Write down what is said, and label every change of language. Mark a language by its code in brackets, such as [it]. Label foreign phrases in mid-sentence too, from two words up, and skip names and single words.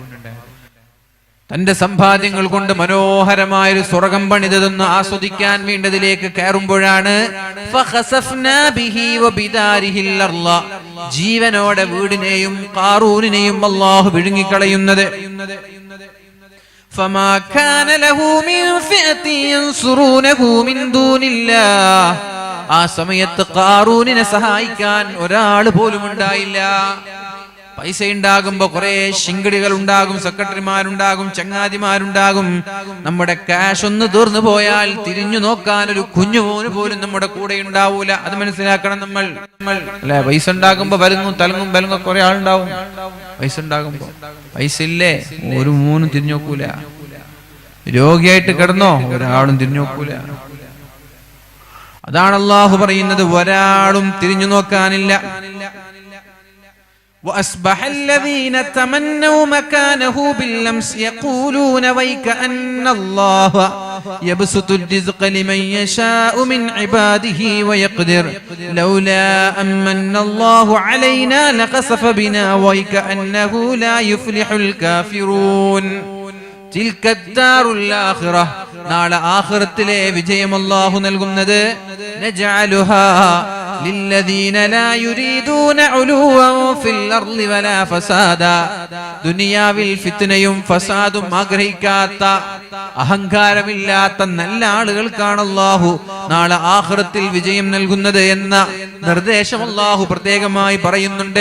[ml] തന്റെ സമ്പാദ്യങ്ങൾ കൊണ്ട് മനോഹരമായൊരു സ്വർഗം പണിതെന്ന് ആസ്വദിക്കാൻ വേണ്ടതിലേക്ക് കയറുമ്പോഴാണ് ജീവനോടെ വീടിനെയും ഖാറൂനിനെയും അല്ലാഹു വിഴുങ്ങിക്കളയുന്നത്. [ar] فما كان له من فئة ينصرونه من دون الله. [ml] ആ സമയത്ത് ഖാറൂനിനെ സഹായിക്കാൻ ഒരാൾ പോലും ഉണ്ടായില്ല. പൈസ ഉണ്ടാകുമ്പോ കുറെ ശിങ്കിടികൾ ഉണ്ടാകും, സെക്രട്ടറിമാരുണ്ടാകും, ചങ്ങാതിമാരുണ്ടാകും. നമ്മുടെ ക്യാഷ് ഒന്ന് തീർന്നു പോയാൽ തിരിഞ്ഞു നോക്കാൻ ഒരു കുഞ്ഞുമോന് പോലും നമ്മുടെ കൂടെ ഉണ്ടാവൂല. അത് മനസ്സിലാക്കണം നമ്മൾ. അല്ലെ, പൈസ ഉണ്ടാകുമ്പോ വരുന്നു തലങ്ങും ബലങ്ങും കുറെ ആളുണ്ടാവും. പൈസ ഉണ്ടാകുമ്പോ പൈസ ഇല്ലേ, ഒരു മൂന്നും തിരിഞ്ഞു നോക്കൂല. രോഗിയായിട്ട് കിടന്നോ, ഒരാളും തിരിഞ്ഞു നോക്കൂല. അതാണ് അല്ലാഹു പറയുന്നത്, ഒരാളും തിരിഞ്ഞു നോക്കാനില്ല. [ar] وأصبح الذين تمنوا مكانه بالأمس يقولون ويكأن الله يبسط الرزق لمن يشاء من عباده ويقدر لولا أمن الله علينا لخسف بنا ويكأنه لا يفلح الكافرون. تلك الدار الآخرة. [ml] നാളെ ആഖിറത്തിലെ വിജയം അല്ലാഹു നൽകുന്നത് [ar] نجعلها للذين لا يريدون علوا في الأرض ولا فسادا [ml] ദുനിയാവിൽ ഫിത്നയും ഫസാദും ആഗ്രഹിക്കാത്ത അഹങ്കാരമില്ലാത്ത നല്ല ആളുകൾക്കാണ് അല്ലാഹു നാളെ ആഖിറത്തിൽ വിജയം നൽകുന്നത് എന്ന നിർദ്ദേശം അല്ലാഹു പ്രത്യേകമായി പറയുന്നുണ്ട്.